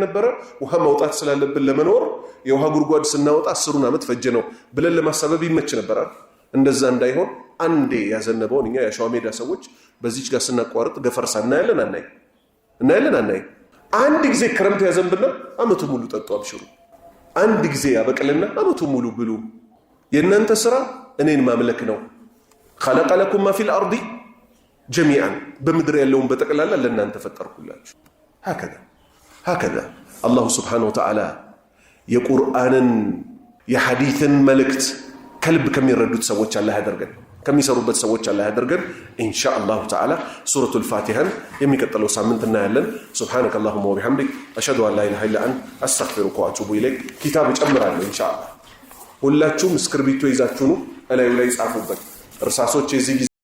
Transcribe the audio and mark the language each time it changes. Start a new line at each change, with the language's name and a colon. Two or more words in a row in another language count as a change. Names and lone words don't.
Amharic: ነበረ። ውሃ ማውጣት ስላለብን ለመኖር የውሃ ጉድጓድ ስናወጣ 10ን ዓመት ፈጀ ነው ብለን ለማሳበብ ይመች ነበር። እንደዛ እንዳይሆን አንዴ ያዘነበውን እኛ የሸዋ ሜዳ ሰዎች በዚች ጋር ስናቋርጥ ገፈርሳ እናያለን አናይ። አንድ ጊዜ ክረምት ያዘንብና አመቱ ሙሉ ጠጡ አብሽሩ። አንድ ጊዜ ያበቅልና አመቱ ሙሉ ብሉ። የእናንተ ስራ እኔን ማምለክ ነው።
Arabic: خلق لكم ما في الارض جميعا
Amharic: በምድር ያለውን በጠቅላላ ለእናንተ ፈጠርኩላችሁ።
Arabic: هكذا الله سبحانه وتعالى
Amharic: የቁርአንን የሐዲስን መልእክት ከልብ ከሚረዱት ሰዎች አላህ ያደርገን፣ ከሚሰሩበት ሰዎች አላህ ያደርገን።
Arabic: إن شاء الله تعالى
Amharic: ሱረቱል ፋቲሃን የሚቀጥለው ሳምንት እናያለን።
Arabic: سبحانك اللهم وبحمدك اشهد ان لا اله الا انت استغفرك واتوب اليك።
Amharic: ኪታብ ጨምራለሁ ኢንሻአላህ። ሁላችሁም እስክርቢቶ ይዛችሁ ነው እላዩ ላይ ጻፉበት። እርሳሶች የዚህ ጊዜ